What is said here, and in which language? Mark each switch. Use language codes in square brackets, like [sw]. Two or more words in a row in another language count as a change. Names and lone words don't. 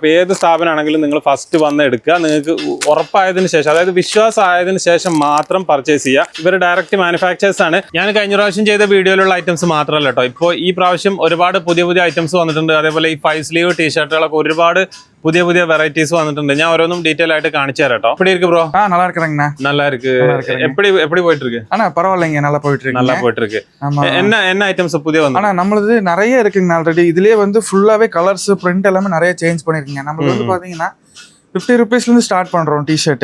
[ml] ഏത് സ്ഥാപനമാണെങ്കിലും നിങ്ങൾ ഫസ്റ്റ് വന്ന് എടുക്കുക. നിങ്ങൾക്ക് ഉറപ്പായതിനു ശേഷം, അതായത് വിശ്വാസമായതിനു ശേഷം മാത്രം പർച്ചേസ് ചെയ്യുക. ഇവർ [en] direct manufacturers [ml] ആണ്. ഞാൻ കഴിഞ്ഞ പ്രാവശ്യം ചെയ്ത വീഡിയോയിലുള്ള ഐറ്റംസ് മാത്രമല്ല കേട്ടോ, ഇപ്പോൾ ഈ പ്രാവശ്യം ഒരുപാട് പുതിയ ഐറ്റംസ് വന്നിട്ടുണ്ട്. അതേപോലെ ഈ 5 [en] sleeve T-shirts [ml] ഒരുപാട് പുതിയ വെറൈറ്റീസ് വന്നിട്ടുണ്ട്. ഞാൻ ഓരോന്നും ഡീറ്റെയിൽ [ta] ஆயிட்டு காமிச்சு தரேன். எப்படி இருக்கு ப்ரோ? நல்லா இருக்குறேங்கண்ணா. நல்லா இருக்கு. எப்படி போயிட்டு இருக்கு? அண்ணா பரவாயில்லைங்க, நல்லா போயிட்டு இருக்கு. என்ன ஐட்டம்ஸ் புதிய வந்து? அண்ணா நம்மளுது நிறைய இருக்குங்க ஆல்ரெடி. இதுலயே வந்து ஃபுல்லாவே [en] colors print [ta] எல்லாமே நிறைய சேஞ்ச் பண்ணிருக்கீங்க. நம்ம வந்து பாத்தீங்கன்னா 50 rupeesல இருந்து ஸ்டார்ட் பண்றோம் டி-ஷர்ட்.